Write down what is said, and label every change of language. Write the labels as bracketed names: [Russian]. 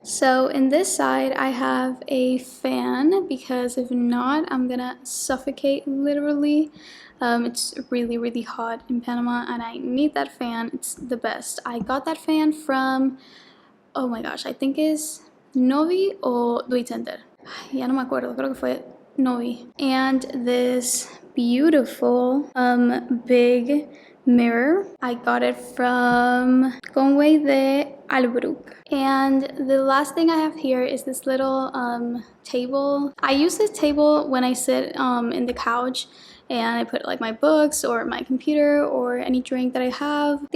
[English] So in this side I have a fan, because if not I'm gonna suffocate literally. It's really hot in Panama and I need that fan. It's the best. I got that fan from, oh my gosh, I think it's Novi or Duit Center. [Spanish] Ya no me acuerdo, creo que fue Novi. [English] And this beautiful big mirror, I got it from Conway de Albrook. And the last thing I have here is this little table. I use this table when I sit in the couch and I put like my books or my computer or any drink that I have.